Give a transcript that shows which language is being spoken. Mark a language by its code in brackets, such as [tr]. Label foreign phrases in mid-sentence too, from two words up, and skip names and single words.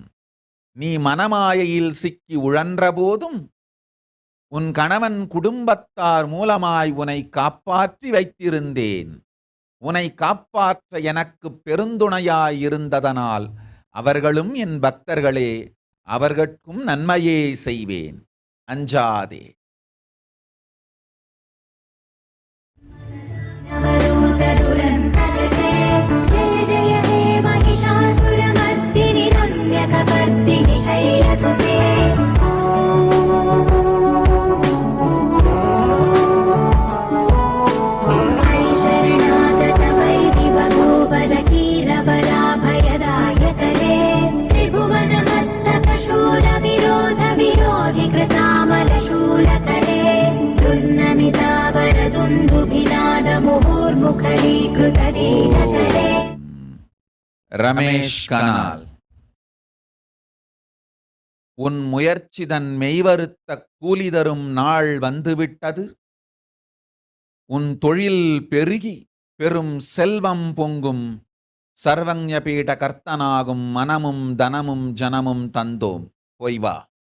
[ta] நீ மனமாயையில் சிக்கி உழன்ற போதும் உன் கணவன் குடும்பத்தார் மூலமாய் உன்னை காப்பாற்றி வைத்திருந்தேன். உன்னை காப்பாற்ற எனக்கு பெருந்துணையாயிருந்ததனால் அவர்களும் என் பக்தர்களே, அவர்கட்கும் நன்மையே செய்வேன். அஞ்சாதே. [sa] जय जय हे महिषासुरमर्दिनि रम्यकपर्दिनि शैलसुते ऐ शरणागतवैरिवधूवरकीरवराभयदायकरे त्रिभुवनमस्तकशूलविरोधिकृतामलशूलकरे दुर्नमितावरदुन्दुभिनादमुहुर्मुखरीकृतदीनकरे. [ta] ரமேஷ் கனால். உன் முயற்சிதன் மெய்வருத்த கூலி தரும் நாள் வந்துவிட்டது. உன் தொழில் பெருகி பெரும் செல்வம் பொங்கும். சர்வஞ பீட கர்த்தனாகும் மனமும் தனமும் ஜனமும் தந்தோம். போய் வா.